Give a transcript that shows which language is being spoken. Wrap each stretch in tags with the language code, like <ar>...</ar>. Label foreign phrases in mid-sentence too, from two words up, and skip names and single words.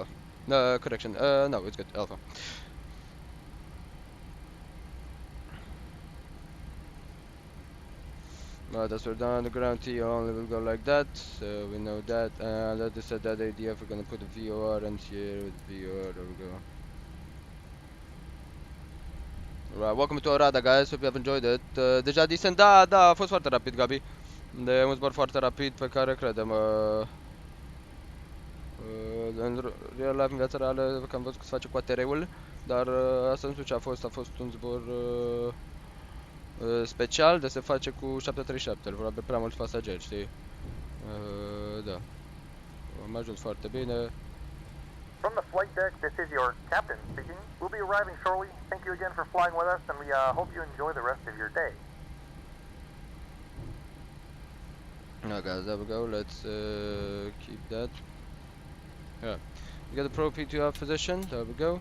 <en>No, correction, no, it's good, Alpha. Right, as we're down on the ground, T only will go like that, so we know that. That is a dead ADF, we're gonna put a VOR in here with VOR, there we go. Right, welcome to Arada guys, hope you have enjoyed it.</en> <ro>Deja decent, da, a fost foarte rapid, Gabi. Un zbor foarte rapid pe care credem. În</ro> <en>real life,</en> <ro>în viața reală, că am văzut că se face cu ATR-ul, dar asta nu știu ce a fost un zbor special de se face cu 737, probabil prea mulți pasageri, știi? Da. Am ajuns foarte bine.</ro> <en>From the flight deck, this is your captain speaking. We'll be arriving shortly. Thank you again for flying with us, and we hope you enjoy the rest of your day. Now guys, there we go, let's keep that. Yeah, we got the Pro P2 off position, there we go.</en>